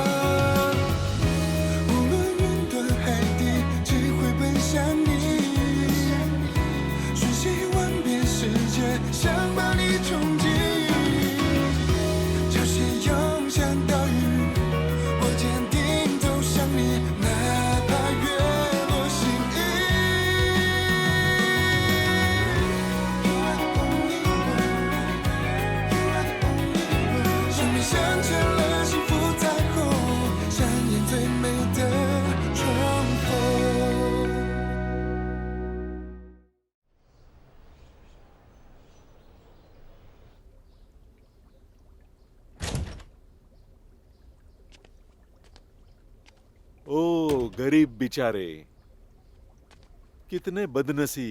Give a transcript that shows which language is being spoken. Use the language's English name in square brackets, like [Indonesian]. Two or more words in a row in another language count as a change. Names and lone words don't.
[Chinese] 无论云端海底，只会奔向你，瞬息万变世界，想把你冲击。潮汐涌向岛屿，我坚定走向你，哪怕月落心意。 [English] You are the only one, you are the only one。 [Chinese] 生命镶嵌了幸福彩虹，上演最美的重逢。 [Hindi] ओ गरीब बेचारे, कितने बदनसीब।